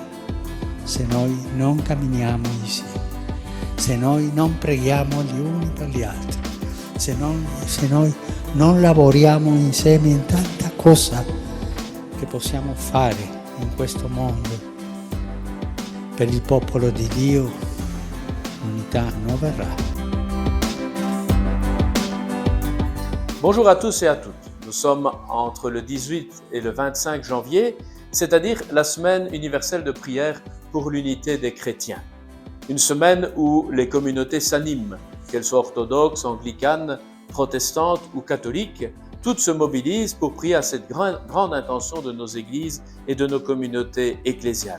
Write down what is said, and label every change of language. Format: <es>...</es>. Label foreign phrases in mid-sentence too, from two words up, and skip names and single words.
<it>Se noi non camminiamo insieme, se noi non preghiamo gli uni per gli altri, se noi non lavoriamo insieme in tanta cosa che possiamo fare in questo mondo per il popolo di Dio, l'unità non verrà.</it> <fr>Bonjour à tous et à toutes. Nous sommes entre le 18 et le 25 janvier, c'est-à-dire la semaine universelle de prière pour l'unité des chrétiens. Une semaine où les communautés s'animent, qu'elles soient orthodoxes, anglicanes, protestantes ou catholiques, toutes se mobilisent pour prier à cette grande intention de nos églises et de nos communautés ecclésiales.</fr>